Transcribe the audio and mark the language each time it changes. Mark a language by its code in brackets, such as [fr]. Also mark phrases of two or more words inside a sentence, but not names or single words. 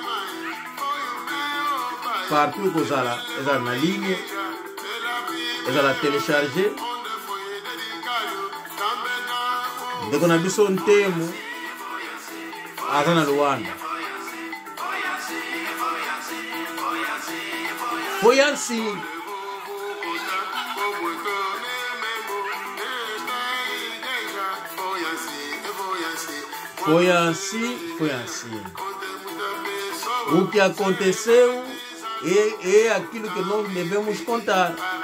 [ln] partout ekozala ezala na ligne ezala télécharger ndeko na biso ntemu aza na Luanda Foyansi [pt] o que aconteceu é aquilo que nós devemos contar.